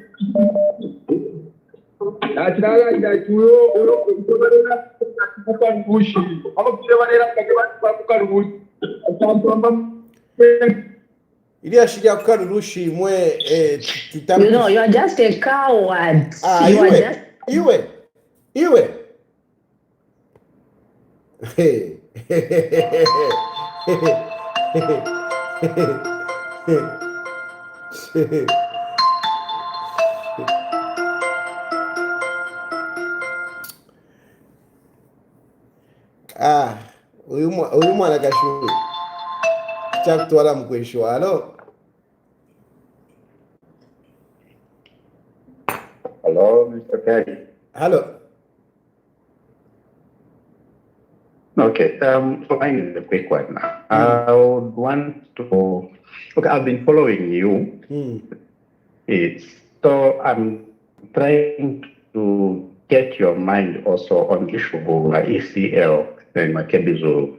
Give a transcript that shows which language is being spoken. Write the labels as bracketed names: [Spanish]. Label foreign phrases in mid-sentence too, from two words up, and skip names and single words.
[English] You know, you are just a coward. You Hey. [Bemba] Uyu mwana kashuhi chakutwala mkweshwa. [English] Hello, Mr. Perry. Hello. Okay, so I need a quick one now. I would want to. Okay, I've been following you. So I'm trying to get your mind also on the issue of ECL and Makebi Zulu.